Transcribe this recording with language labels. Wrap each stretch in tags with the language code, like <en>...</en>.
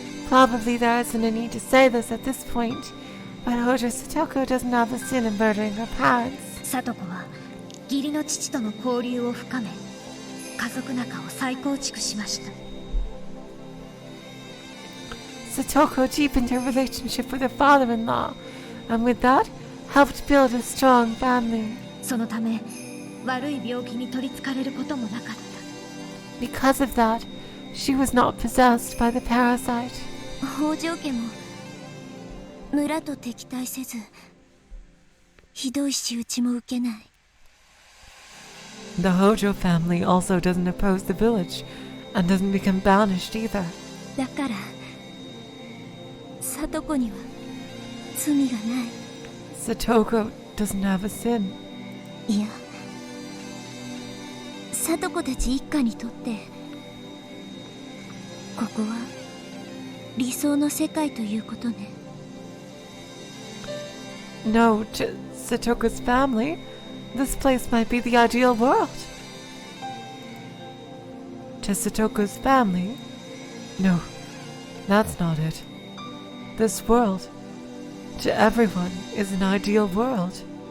<en>Probably there isn't a need to say this at this point, but Hojo Satoko doesn't have a sin in murdering her parents.</en> <ja>聡子は義理の父との交流を深め、家族仲を再構築しました。</ja> <en>Satoko deepened her relationship with her father-in-law, and with that, helped build a strong family.</en> <ja>そのため悪い病気に取りつかれることもなかった。</ja> <en>Because of that, she was not possessed by the parasite.</en> <ja>北条家も村と敵対せず、ひどい仕打ちも受けない。</ja> <en>The Hojo family also doesn't oppose the village, and doesn't become banished either.</en> <ja>だから聡子には罪がない。</ja> <en>Satoko doesn't have a sin.</en> <ja>いや、聡子たち一家にとってここは理想の世界ということね。</ja> <en>No, to Satoko's family, this place might be the ideal world. To Satoko's family? No, that's not it. This world, to everyone, is an ideal world.</en>